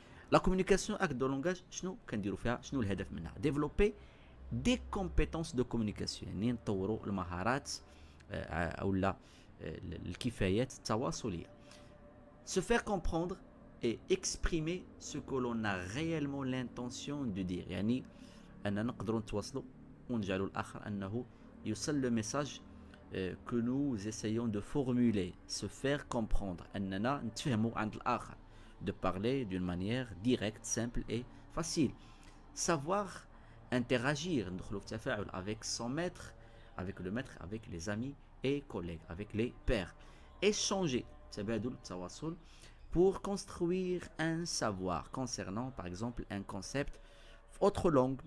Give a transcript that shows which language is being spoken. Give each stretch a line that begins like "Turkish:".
French: لا كومونيكاسيون اكت دو لونغاج
Arabic: شنو كنديروا فيها؟ شنو الهدف منها؟
French: ديفلوبي دي كومبيتونس دو كومونيكاسيون،
Arabic: يعني نطوروا المهارات او لا الكفايات التواصليه.
French: Se faire comprendre et exprimer ce que l'on a réellement l'intention de dire،
Arabic: يعني أننا نقدروا نتواصلوا ونجعلوا الآخر أنه يوصل
French: le message que nous essayons de formuler. Se faire comprendre
Arabic: أننا نتفهموا عند الآخر.
French: De parler d'une manière directe, simple et facile. Savoir interagir،
Arabic: ندخلوا في تفاعل
French: avec son maître, avec le maître, avec les amis et collègues, avec les pairs. Échanger،
Arabic: تبادل التواصل
French: pour construire un savoir concernant par exemple un concept في autre langue.